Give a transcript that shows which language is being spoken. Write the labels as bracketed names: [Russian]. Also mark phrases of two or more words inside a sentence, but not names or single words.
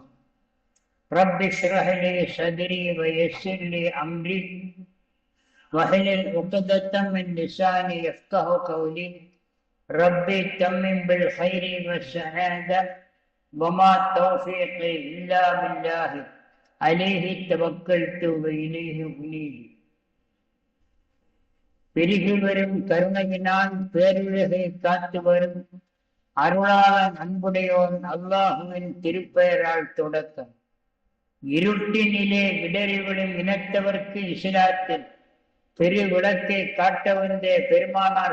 [Arabic] رب اشرح لي صدري ويسر لي امري واحلل عقدة من لساني يفقه قولي. ربي تمم بالخير والسعادة وما توفيقي الا بالله عليه توكلت واليه انيب. [Tamil] பெருகி வரும் கருணையினால் பேருலகை காத்து வரும் அருளாளன் அன்புடையோன் அல்லாஹுவின் திருப்பெயரால் தொடக்கம். இருட்டினிலே விடறிவிடும் இனத்தவர்க்கு இஸ்லாத்தில் பெரு விளக்கை காட்ட வந்த பெருமானார்